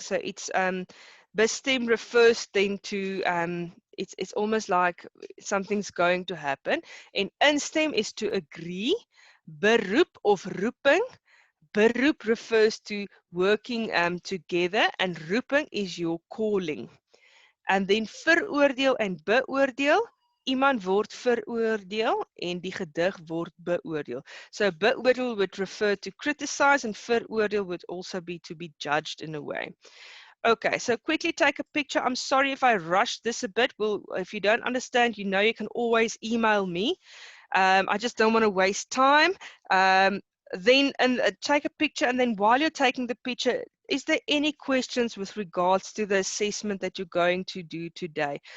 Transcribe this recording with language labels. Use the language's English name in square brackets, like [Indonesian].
[English] So it's bestem refers then to it's almost like something's going to happen. [Afrikaans] En instem [English] is to agree. [Afrikaans] Beroep of roeping. [English] Beroep refers to working together, and roeping is your calling. And then [Afrikaans] veroordeel en beoordeel. Iemand word veroordeel en die gedig word beoordeel. [English] So beoordeel would refer to criticize, and veroordeel would also be to be judged in a way. Okay, so quickly take a picture. I'm sorry if I rushed this a bit. Well, if you don't understand, you know you can always email me. I just don't want to waste time. Then take a picture, and then while you're taking the picture, is there any questions with regards to the assessment that you're going to do today?